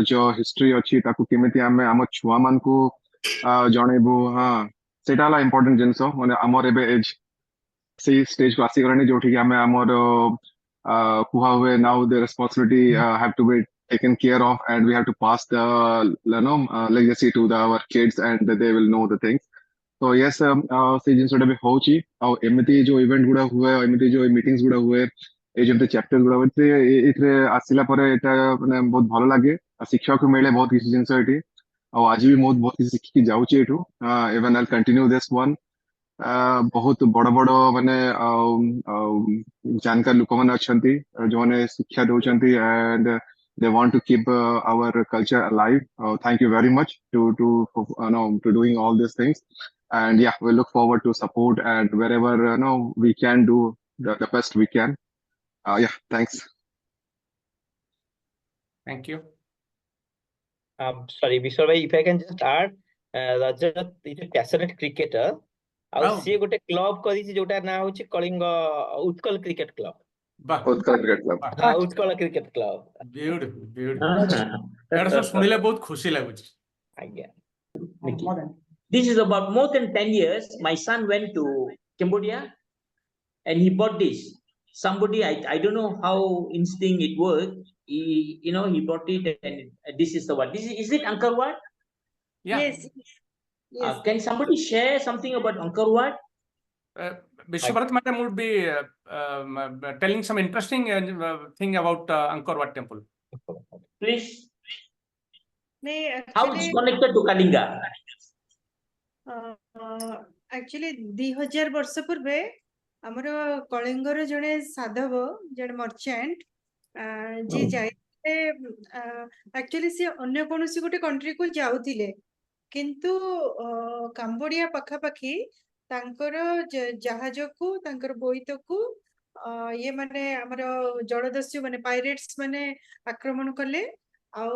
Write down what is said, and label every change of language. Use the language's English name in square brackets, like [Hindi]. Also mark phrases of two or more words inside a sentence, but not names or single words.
[Odia] ଯୋଉ ହିଷ୍ଟ୍ରି ଅଛି ତାକୁ କେମିତି ଆମେ ଆମ ଛୁଆ ମାନଙ୍କୁ ଜଣେଇବୁ ସେଇଟା ହେଲା ଇମ୍ପୋର୍ଟାଣ୍ଟ ଜିନିଷ ମାନେ ଆମର ଏବେ ଏଜ୍ ସେଇ ଷ୍ଟେଜ କୁ ଆସିଗଲାଣି ଯୋଉଠିକି ଆମେ ଆମର କୁହା ହୁଏ [English] now the responsibility have to be taken care of and we have to pass the you know legacy to our kids and they will know the things so yes [Odia] ସେଇ ଜିନିଷଟା ବି ହଉଛି ଆଉ ଏମିତି ଯୋଉ ଇଭେଣ୍ଟ ଗୁଡା ହୁଏ ଏମିତି ଯୋଉ ମିଟିଂସ୍ ଗୁଡା ହୁଏ ଏଇ ଯେମିତି ଚ୍ୟାପ୍ଟର ଗୁଡା ହୁଏ ଏଥିରେ ଆସିଲା ପରେ ଏଇଟା ମାନେ ବହୁତ ଭଲ ଲାଗେ ଶିଖିବାକୁ ମିଳେ ବହୁତ କିଛି ଜିନିଷ ଏଠି ଆଉ ଆଜି ବି ମୁଁ ବହୁତ କିଛି ଶିଖିକି ଯାଉଛି ଏଠୁ [English] even I'll continue this one [Odia] ବହୁତ ବଡ ବଡ ମାନେ ଜାନକାର ଲୋକମାନେ ଅଛନ୍ତି ଯୋଉମାନେ ଶିକ୍ଷା ଦଉଛନ୍ତି [English] and they want to keep our culture alive thank you very much to doing all these things and yeah we look forward to support and wherever we can do the best we can yeah thanks Thank you. Sorry Vishal bhai if I can just add Rajat is a passionate cricketer [Odia] ଆଉ ସିଏ ଗୋଟେ କ୍ଲବ କରିଛି ଯୋଉଟା ନାଁ ହଉଛି କଳିଙ୍ଗ ଉତ୍କଳ କ୍ରିକେଟ କ୍ଲବ ଉତ୍କଳ କ୍ରିକେଟ କ୍ଲବ ଉତ୍କଳ କ୍ରିକେଟ କ୍ଲବ beautiful ଏଟା ସବୁ ଶୁଣିଲେ ବହୁତ ଖୁସି ଲାଗୁଛି ଆଜ୍ଞା [English] This is about more than 10 years my son went to Cambodia and he bought this somebody I don't know how instinct it worked he you know he bought it and this is the one is it Angkor Wat Yes. can somebody share something about Angkor Wat Vishwabharat madam would be telling some interesting thing about Angkor Wat temple. Please. Actually, how it's connected to Kalinga? [Odia] Actually, 2000 ବର୍ଷ ପୂର୍ବେ ଆମର କଳିଙ୍ଗର ଜଣେ ସାଧବ ଜଣେ ମର୍ଚେଣ୍ଟ ଯିଏ ଯାଇଥିଲେ actually ସେ ଅନ୍ୟ କୌଣସି ଗୋଟେ କଣ୍ଟ୍ରିକୁ ଯାଉଥିଲେ କିନ୍ତୁ କାମ୍ବୋଡିଆ ପାଖାପାଖି ତାଙ୍କର ଜାହାଜକୁ ତାଙ୍କର ବୋଇତକୁ ଇଏ ମାନେ ଆମର ଜଳଦସ୍ୟୁ ମାନେ ପାଇରେଟ୍ସ ମାନେ ଆକ୍ରମଣ କଲେ ଆଉ